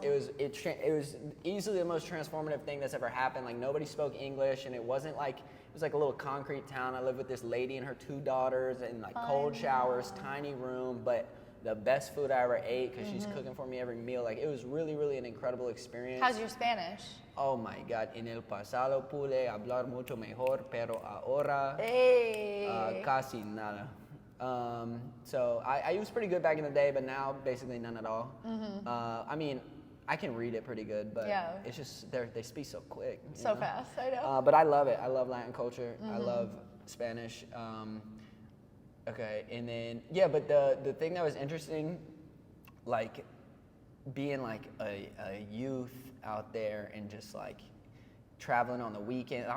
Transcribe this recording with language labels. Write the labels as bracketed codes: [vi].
[en] It was easily the most transformative thing that's ever happened. Like nobody spoke English, and it wasn't like, it was like a little concrete town. I lived with this lady and her 2 daughters, and like cold showers, tiny room, but the best food I ever ate because she's cooking for me every meal. Like it was really, really an incredible experience. How's your Spanish? Oh my God, [es] en el pasado pude hablar mucho mejor, pero ahora casi nada. [en] So I was pretty good back in the day, but now basically none at all. I mean, I can read it pretty good, but it's just they speak so quick. So fast, I know. But I love it. I love Latin culture. I love Spanish. Okay, and then but the thing that was interesting, like being like a youth out there and just like traveling on the weekend.